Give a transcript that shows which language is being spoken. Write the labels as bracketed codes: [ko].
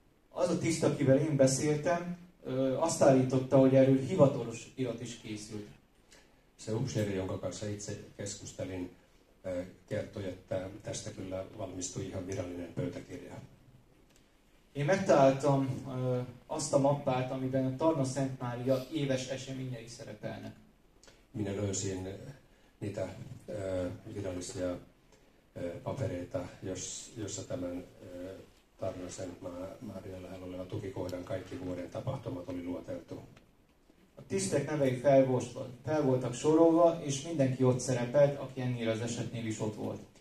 [hu] Az a tiszt, akivel én beszéltem, azt állította, hogy erről hivatalos irat is készült. [fi] Se upseeri, jonka kanssa itse keskustelin, kertoi, että tästä kyllä valmistui ihan virallinen pöytäkirja. [hu] Én megtaláltam azt a mappát, amiben a Tarna Szent Mária éves eseményei szerepelnek. [fi] Minä löysin niitä virallisia papereita, jossa tämän Tarnasen Márian lähellä oleva tukikohdan kaikki vuoden tapahtumat oli lueteltu. [hu] A tisztek nevei fel voltak sorolva, és mindenki ott szerepelt, aki ennél az esetnél is ott volt.